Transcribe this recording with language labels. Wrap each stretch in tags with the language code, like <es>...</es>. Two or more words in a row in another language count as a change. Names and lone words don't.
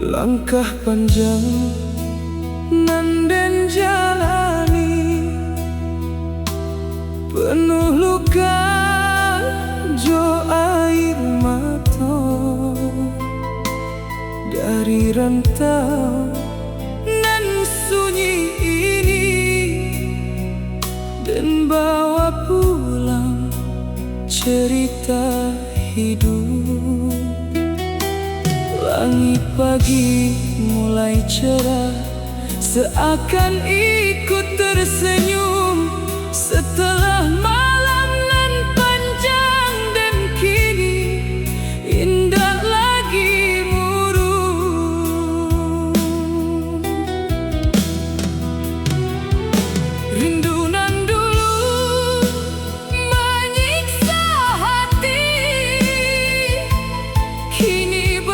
<id>Langkah panjang</id> <min>nan den</min> <id>jalani, penuh luka jo air mata. Dari rantau nan sunyi ini, dan bawa pulang cerita hidup. Langit pagi mulai cerah, seakan ikut tersenyum setelah malam nan panjang, dan kini indah lagi murung. Rindu nan dulu menyiksa hati, kini</id>